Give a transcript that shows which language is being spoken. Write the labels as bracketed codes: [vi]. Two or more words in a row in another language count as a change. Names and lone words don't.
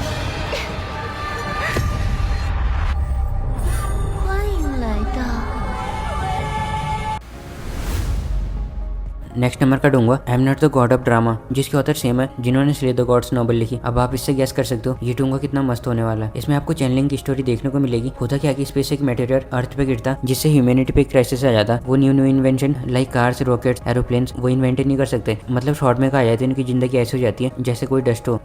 [zh] 欢迎来到。 [en] next number [hi] का दूंगा आई एम नॉट द गॉड ऑफ ड्रामा, जिसके ऑथर सेम है जिन्होंने स्ले द गॉड्स नॉवल लिखी। अब आप इससे गैस कर सकते हो ये दूंगा कितना मस्त होने वाला है। इसमें आपको चैनलिंग की स्टोरी देखने को मिलेगी। होता क्या कि स्पेस एक [en] meteor Earth [hi] पे गिरता जिससे ह्यूमैनिटी पे एक क्राइसिस आ जाता। वो [en] new invention like cars rockets aeroplanes [hi] वो इन्वेंट नहीं कर सकते। मतलब शॉर्ट में कहा जाता है इनकी जिंदगी ऐसी हो जाती है जैसे कोई डस्ट हो।